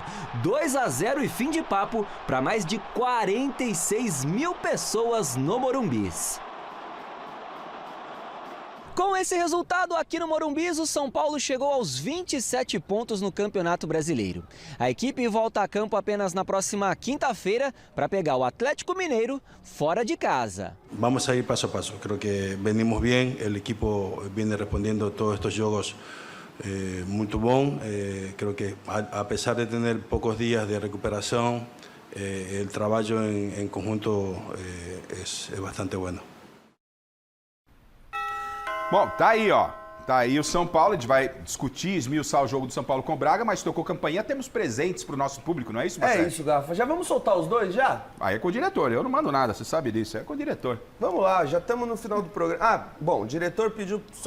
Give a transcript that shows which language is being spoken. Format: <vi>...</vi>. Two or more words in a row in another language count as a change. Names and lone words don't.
<pt>2-0 e fim de papo para mais de 46 mil pessoas no Morumbis. Com esse resultado aqui no Morumbis, o São Paulo chegou aos 27 pontos no Campeonato Brasileiro. A equipe volta a campo apenas na próxima quinta-feira para pegar o Atlético Mineiro fora de casa.</pt> <es>Vamos a ir paso a paso. Creo que venimos bien, el equipo viene respondiendo a todos estos</es> <pt>jogos muito bom.</pt> <es>Creo que a pesar de tener pocos días de recuperación, el trabajo en conjunto es bastante bueno.</es> <pt>Bom, tá aí, ó. Tá aí o São Paulo, a gente vai discutir, esmiuçar o jogo do São Paulo com o Braga, mas tocou campainha, temos presentes pro nosso público, não é isso, Marcelo? É isso, Garrafa. Já vamos soltar os dois, já? Aí é com o diretor, eu não mando nada, você sabe disso, é com o diretor. Vamos lá, já estamos no final do programa. Ah, bom, o diretor pediu só</pt>